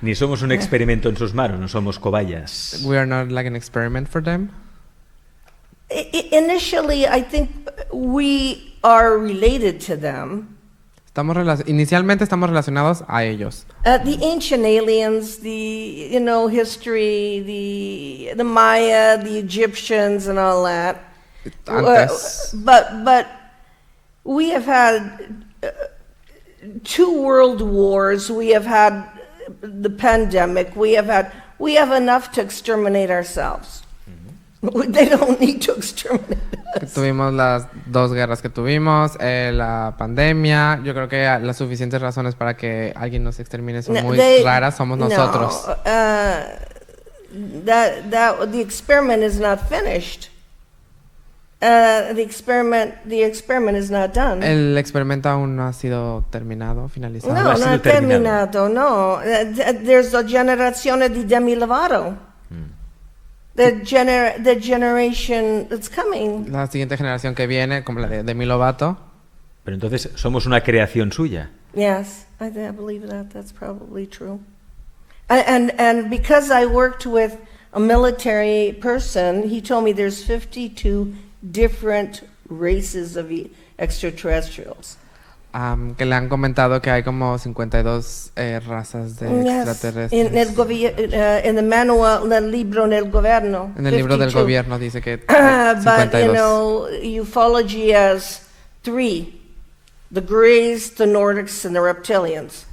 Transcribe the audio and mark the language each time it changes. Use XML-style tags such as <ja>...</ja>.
<es>Ni somos un experimento en sus manos, no somos cobayas.</es> <en>We are not like an experiment for them. Initially, I think we are related to them.</en> <es>Inicialmente estamos relacionados a ellos.</es> <en>The ancient aliens, history, the Maya, the Egyptians, and all that.</en> <es>Antes.</es> <en>But we have had 2 world wars. We have had the pandemic. We have enough to exterminate ourselves. They don't need to exterminate us.</en> <es>Tuvimos las 2 guerras que tuvimos, la pandemia. Yo creo que las suficientes razones para que alguien nos extermine son muy raras. Somos nosotros.</es> <en>The experiment is not finished. The experiment is not done.</en> <es>El experimento aún no ha sido terminado, finalizado. No, ha sido</es> <it>no terminato, no.</it> <en>There's a</en> <it>generazione di Demi Lovato.</it> <en>The generation that's coming.</en> <es>La siguiente generación que viene, como la de Demi Lovato. Pero entonces somos una creación suya.</es> <en>Yes, I believe that. That's probably true. And because I worked with a military person, he told me there's 52 different races of extraterrestrials.</en> <es>Que le han comentado que hay como 52 razas de extraterrestres.</es> <en>In the manual,</en> <es>en el libro del gobierno. En el libro del gobierno dice que</es> <en>But 52. Ufology has 3: the Greys, the Nordics, and the reptilians.</en>